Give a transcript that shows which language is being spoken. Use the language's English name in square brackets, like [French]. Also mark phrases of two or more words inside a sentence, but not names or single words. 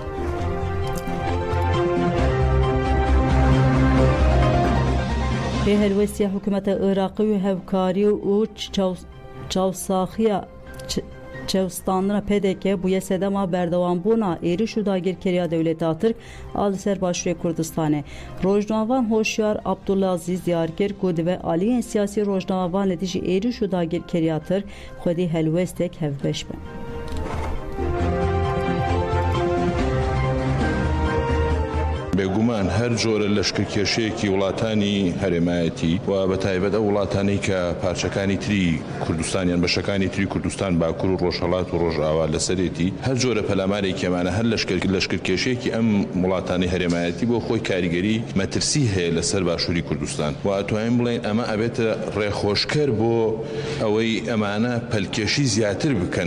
[Kurdish] Bê helwestiya hikûmeta Iraqê û hevkarî û çavsaxiya çevstanına PDK bûye sedema berdewambûna êriş û dagirkeriya Dewleta Tirk a li ser Başûrê Kurdistanê. Rojnavan Hoşyar Abdulaziz diyar kir ku divê aliyên siyasî rojnavan li dijî êriş û dagirkeriya Tirk xwedî helwestek hevbeş bin. [Central Kurdish] بێگومان هەر جۆرە لەشکرکێشەیەکی وڵاتانی هەرێمایەتی و بەتایبەت ئەو وڵاتانەی کە پارچەکانی تری کوردستانیان بەشەکانی تری کوردستان باکوور و ڕۆژهەڵات و ڕۆژئاوا لەسەرێتی هەر جۆرە پەلامارێکی ئەمانە هەر لەشکرکێشەیەکی ئەم وڵاتانی هەرێمایەتی بۆ خۆی کاریگەری مەترسی هەیە لەسەر باشووری کوردستان و ئەتوانین بڵێن ئەمە ئەبێتە ڕێخۆشکەر بۆ ئەوەی ئەمانە پەلکێشی زیاتر بکەن